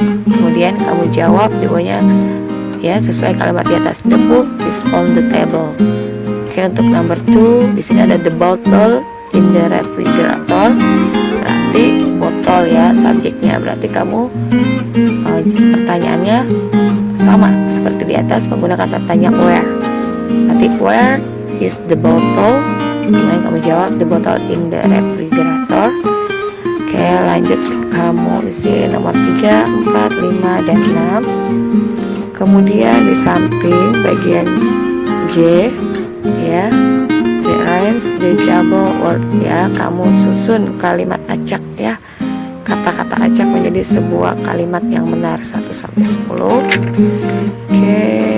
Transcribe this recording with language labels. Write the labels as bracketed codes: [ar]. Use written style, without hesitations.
[id] Kemudian kamu jawab jawabannya, ya, sesuai kalimat di atas, [en] the book is on the table. [id] Oke, untuk [en] number 2 [id] di sini ada [en] the bottle in the refrigerator. [id] Berarti botol, ya, subjeknya. Berarti kamu pertanyaannya sama seperti di atas menggunakan kata tanya where. Berarti [en] where is the bottle. [id] Kemudian kamu jawab [en] the bottle in the refrigerator. [id] Oke, lanjut kamu isi nomor 3, 4, 5, dan 6. Kemudian di samping bagian J, ya, [en] the rhymes the jumble word, [id] ya, kamu susun kalimat acak, ya, kata-kata acak menjadi sebuah kalimat yang benar 1 sampai 10. Oke.